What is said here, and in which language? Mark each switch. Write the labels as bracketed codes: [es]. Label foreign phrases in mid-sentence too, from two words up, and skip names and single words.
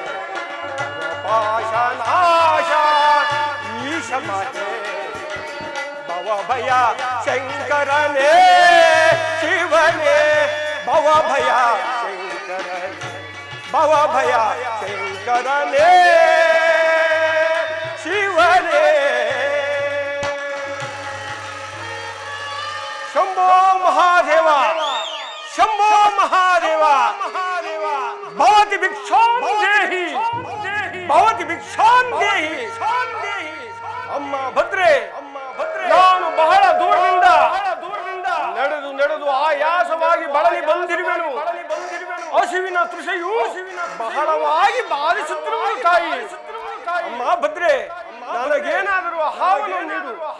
[kn] ಪಾಶನಾಶ ಈಶ ಮಹೇಶ ಭವ ಭಯ ಶಂಕರನೇ ಶಿವನೇ ಭವ ಭಯ ಶಂಕರನೇ ಭವ ಭಯ ಶಂಕರನೇ ಶಿವನೇ ಶಂಭೋ ಮಹಾದೇವ ಶಂಭೋ ಮಹಾದೇವ [sa] ಭವತಿ ಭಿಕ್ಷಾಂ ದೇಹಿ ಭವತಿ ಭಿಕ್ಷಾಂ ದೇಹಿ [kn] ಅಮ್ಮ ಭದ್ರೆ ನಾನು ಬಹಳ ದೂರದಿಂದ ನಡೆದು ನಡೆದು ಆಯಾಸವಾಗಿ ಬಳಲಿ ಬಂದಿರುವೆನು ಹಸಿವಿನ ತೃಷೆಯು ಬಹಳವಾಗಿ ಬಾಧಿಸುತ್ತಿರುವುದು ತಾಯಿ ಅಮ್ಮ ಭದ್ರೆ ನನಗೇನಾದರೂ ಆಹಾರವನ್ನು ನೀಡು